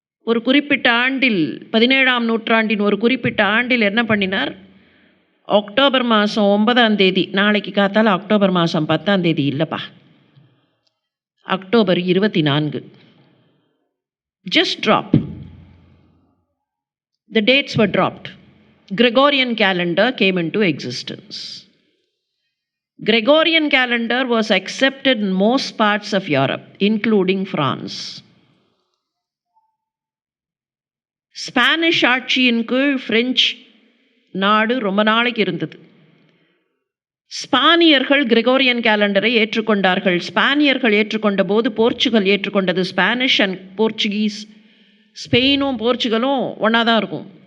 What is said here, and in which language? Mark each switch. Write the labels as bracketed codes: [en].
[ta] ஒரு குறிப்பிட்ட ஆண்டில், 17ஆம் நூற்றாண்டின் ஒரு குறிப்பிட்ட ஆண்டில் என்ன பண்ணினார், அக்டோபர் மாதம் 9ஆம் தேதி, நாளைக்கு காத்தால அக்டோபர் மாதம் 10ஆம் தேதி இல்லைப்பா, October 24, [en] just drop. The dates were dropped. Gregorian calendar came into existence. Gregorian calendar was accepted in most parts of Europe, including France. [ta] Spanish ஆட்சியின் கீழ் பிரெஞ்சு நாடு ரொம்ப நாளைக்கு இருந்தது. ஸ்பானியர்கள் கிரெகோரியன் கேலண்டரை ஏற்றுக்கொண்டார்கள். ஸ்பானியர்கள் ஏற்றுக்கொண்ட போது போர்ச்சுகல் ஏற்றுக்கொண்டது. ஸ்பானிஷ் அண்ட் போர்ச்சுகீஸ், ஸ்பெயினும் போர்ச்சுகலும் ஒன்றா தான் இருக்கும்.